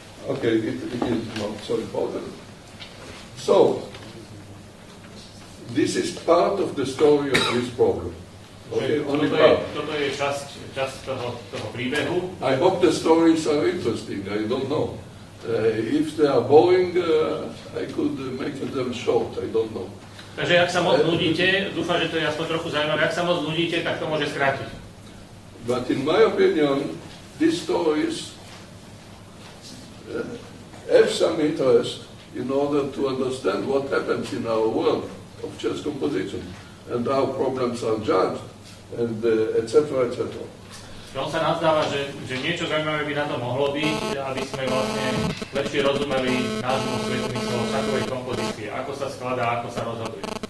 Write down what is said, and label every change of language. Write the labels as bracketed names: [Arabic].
[English] Okay, it is not so important. So, this is part of the story of this problem. Okay, only part. [Slovak] Toto je časť toho príbehu. [English] I hope the stories are interesting, I don't know. If they are boring, I could make them short, I don't know. [Slovak] Takže ak sa moc nudíte, dúfam, že to je aspoň trochu zaujímavé, ak sa moc nudíte, tak to môže skrátiť. [English] But in my opinion, these stories have some interest in order to understand what happens in our world of chess composition and how problems are judged and etc. etc. [Slovak] On sa nazdáva, že niečo zaujímavé by na to mohlo byť, aby sme vlastne lepšie rozumeli nášmu svetu takovej kompozície, ako sa skladá, ako sa rozhoduje.